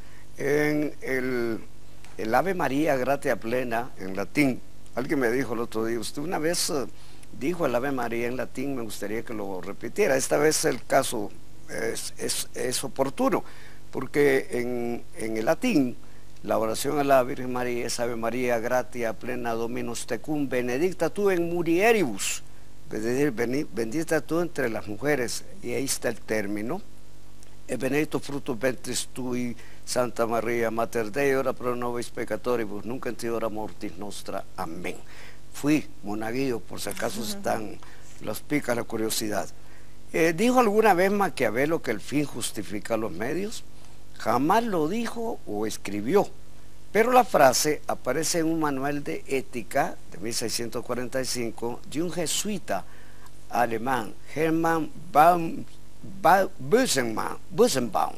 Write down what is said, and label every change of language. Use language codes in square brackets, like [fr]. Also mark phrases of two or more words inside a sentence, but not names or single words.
[es] En el [la] Ave María Gratia Plena, [es] en latín, alguien me dijo el otro día, usted una vez dijo el Ave María en latín, me gustaría que lo repitiera. Esta vez el caso es oportuno, porque en el latín, la oración a la Virgen María es [la] Ave María Gratia Plena Dominus Tecum, benedicta tu in mulieribus, [es] es decir, bendita tú entre las mujeres, y ahí está el término. [la] E benedicto fructus ventris tui, Santa María, Mater Dei, ora pro nobis peccatoribus, nunc et hora mortis nostra. [es] Amén. Fui monaguillo, por si acaso los pica la curiosidad. ¿Dijo alguna vez Maquiavelo que el fin justifica los medios? Jamás lo dijo o escribió, pero la frase aparece en un manual de ética de 1645 de un jesuita alemán, Hermann Busenbaum.